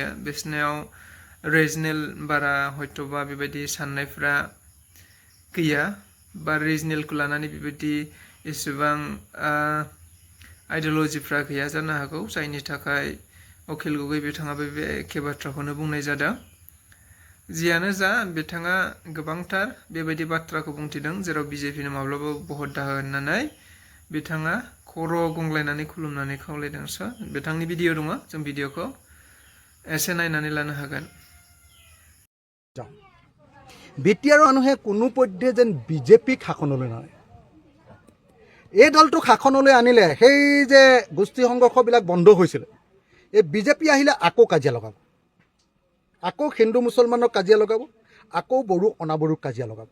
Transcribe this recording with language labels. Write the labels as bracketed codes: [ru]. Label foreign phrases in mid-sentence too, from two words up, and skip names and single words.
[brx] बिसोरनाव रिजनेल बारा हयथ'बा बेबायदि साननायफ्रा गैया बा रिजनेलखौ लानानै बेबायदि एसेबां आइडिय'लजिफ्रा गैया जानो हागौ जायनि थाखाय अखिल गगৈ बिथाङाबो बे एखे बाथ्राखौनो बुंनाय जादों। जियानो जा बिथाङा गोबांथार बेबायदि बाथ्राखौ बुंथिदों जेराव बीजेपीनो माब्लाबाबो भट दाहो होननानै बिथाङा खर' गंग्लायनानै खुलुमनानै खावलायदों। बिथांनि भिडिअ दङ जों भिडिअखौ एसे नायनानै लानो हागोन। [as] বিটিআৰৰ মানুহে কোনো পধ্যে যেন বিজেপিক শাসনলৈ নানে। এই দলটোক শাসনলৈ আনিলে সেই যে গোষ্ঠী সংঘৰ্ষবিলাক বন্ধ হৈছিল এই বিজেপি আহিলে আকৌ কাজিয়া লগাব, আকৌ হিন্দু মুছলমানক কাজিয়া লগাব, আকৌ বড়ো অনাবড়োক কাজিয়া লগাব।